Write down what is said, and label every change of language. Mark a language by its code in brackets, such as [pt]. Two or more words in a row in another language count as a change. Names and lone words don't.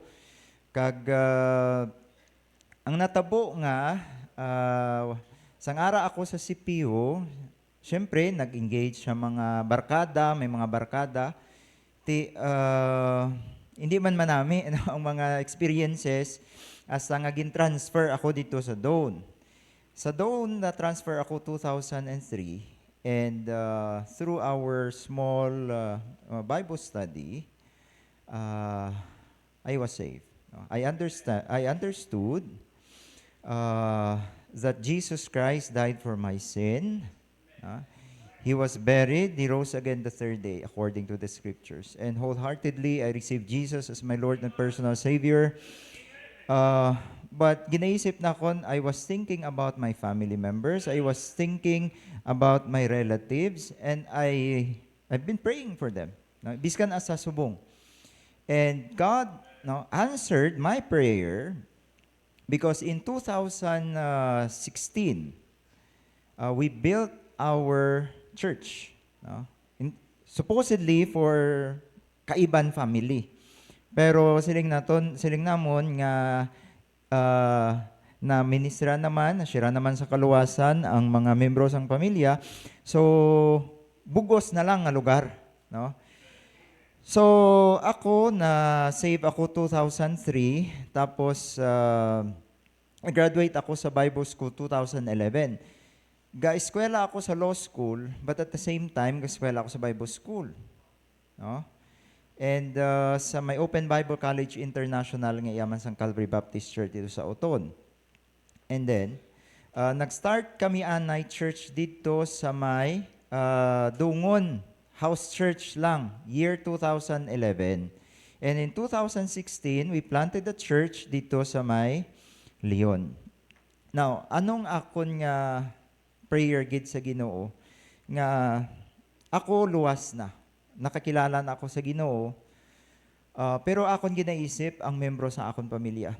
[hil] Kag ang natabo nga, sang ara ako sa CPU, siyempre, nag-engage sa mga barkada, may mga barkada. Hindi man manami ang mga experiences as nga gin-transfer ako dito sa Doon. Sa Doon, na-transfer ako [en] 2003 and through our small Bible study, I was saved. I understood that Jesus Christ died for my sin. He was buried, he rose again the third day, according to the scriptures. And wholeheartedly, I received Jesus as my Lord and personal Savior. [hil] But ginaisip na kon, [en] I was thinking about my family members. I was thinking about my relatives. And I've been praying for them. [hil] Biskan asa subong. [en] And God answered my prayer because in 2016, we built our church, supposedly for Kaiban family. [hil] Pero siling namon nga na ministra naman, nasira naman sa kaluwasan ang mga membro sang pamilya. So bugos na lang nga lugar, no? So ako na save ako 2003, tapos graduate ako sa Bible School 2011. Ga-eskwela ako sa [en] law school, but at the same time, [hil] ga-eskwela ako sa Bible School. No? And sa may Open Bible College International nga yaman sang Calvary Baptist Church dito sa Oton. [en] And then, [hil] nag-start kami anay church dito sa may Dungon House Church lang, [en] year 2011. And in 2016, we planted a church [hil] dito sa may [en] Leon. [hil] Now, anong akon nga prayer gid sa Ginoo nga ako luwas na, nakakilala na ako sa Ginoo, pero akon ginaisip ang membro sa akon pamilya.